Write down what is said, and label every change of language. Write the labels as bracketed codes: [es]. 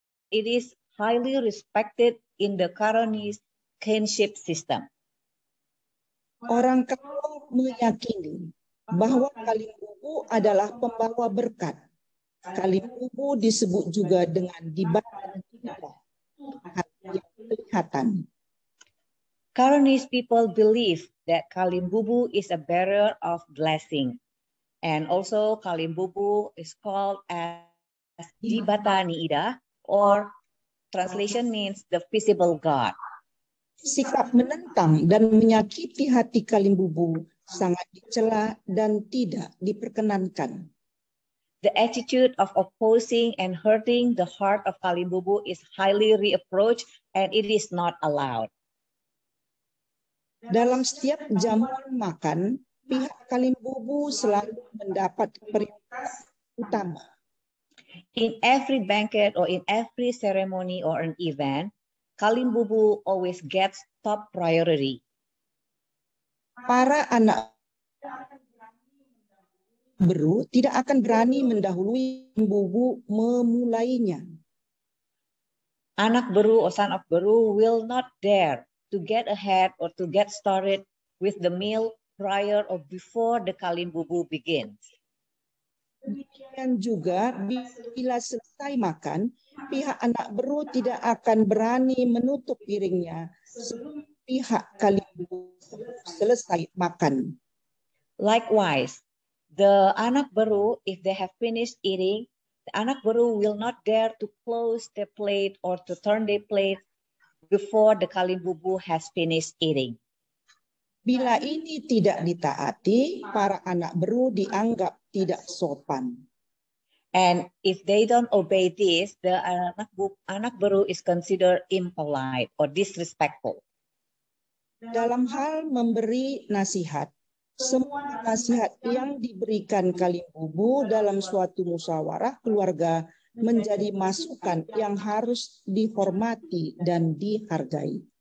[en] It is highly respected in the Karunis kinship system. [id] Orang Karo meyakini bahwa kalimbubu adalah pembawa berkat. Kalimbubu disebut juga dengan dibatan indah, yang kelihatan. [en] Karunis people believe that kalimbubu is a bearer of blessing, and also kalimbubu is called as dibata niida, or translation means the visible God. [id] Sikap menentang dan menyakiti hati kalimbubu sangat dicela dan tidak diperkenankan. [en] The attitude of opposing and hurting the heart of kalimbubu is highly reproached, and it is not allowed. [id] Dalam setiap jamuan makan, pihak kalimbubu selalu mendapat prioritas utama. [en] In every banquet or in every ceremony or an event, kalimbubu always gets top priority. [id] Para anak beru tidak akan berani mendahului kalimbubu memulainya. [en] Anak beru or son of beru will not dare to get ahead or to get started with the meal prior or before the kalimbubu begins. [id] Demikian juga bila selesai makan, pihak anak beru tidak akan berani menutup piringnya sebelum pihak kalimbubu selesai makan. [en] Likewise, the anak beru, if they have finished eating, the anak beru will not dare to close their plate or to turn their plate before the kalimbubu has finished eating. [id] Bila ini tidak ditaati, para anak beru dianggap tidak sopan. [en] And if they don't obey this, the anak beru is considered impolite or disrespectful. [id] Dalam hal memberi nasihat, semua nasihat yang diberikan kalimbubu dalam suatu musyawarah keluarga menjadi masukan yang harus dihormati dan dihargai.